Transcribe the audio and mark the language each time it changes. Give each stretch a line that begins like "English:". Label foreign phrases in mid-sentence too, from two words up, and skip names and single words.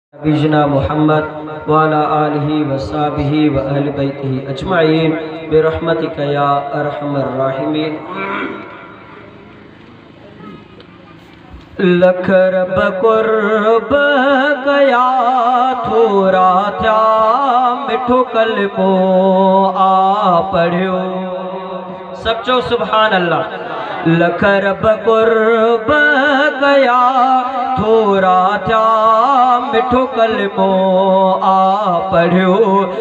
Arabic: نبينا محمد وعلى آله وصحبه وأهل بيته أجمعين برحمتك يا أرحم الراحمين۔
Sindhi: لک رب قرب ڪيا، ٿورا ٿيا، مٺو ڪلمو آ پڙهيو۔ سب چئو
Arabic: سبحان الله.
Sindhi: لک رب قرب ڪيا، ٿورا ٿيا، مٺو ڪلمو آ پڙهيو.